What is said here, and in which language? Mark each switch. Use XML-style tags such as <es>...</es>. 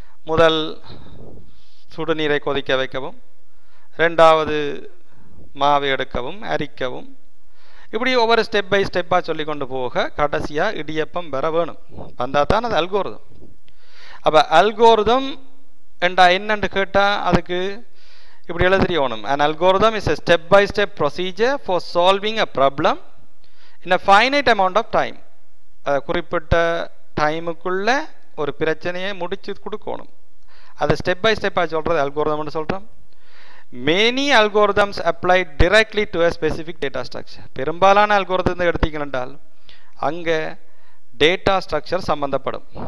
<ta>முதல் சுடுநீரை கொதிக்க வைக்கவும், ரெண்டாவது மாவை எடுக்கவும், அரிக்கவும், இப்படி ஒவ்வொரு ஸ்டெப் பை ஸ்டெப்பாக சொல்லி கொண்டு போக கடைசியாக இடியப்பம் வர வேணும். வந்தால் தான் அது அல்கோரிதம். அப்போ அல்கோரிதம் என்றா என்னன்னு கேட்டால் அதுக்கு இப்படி எழுதியோணும்.</ta> <en>An algorithm is a step-by-step procedure for solving a problem in a finite amount of time.</en> <ta>குறிப்பிட்ட டைமுக்குள்ள ஒரு பிரச்சனையை முடிச்சு கொடுக்கணும். அதை ஸ்டெப் பை ஸ்டெப்பாக சொல்கிறது அல்கோரிதம்னு சொல்கிறோம்.</ta> <en>Many algorithms apply directly to a specific data structure.</en> <ta>பெரும்பாலான அல்கோரிதத்தை எடுத்தீங்கன்றால் அங்கே டேட்டா ஸ்ட்ரக்சர் சம்பந்தப்படும்.</ta>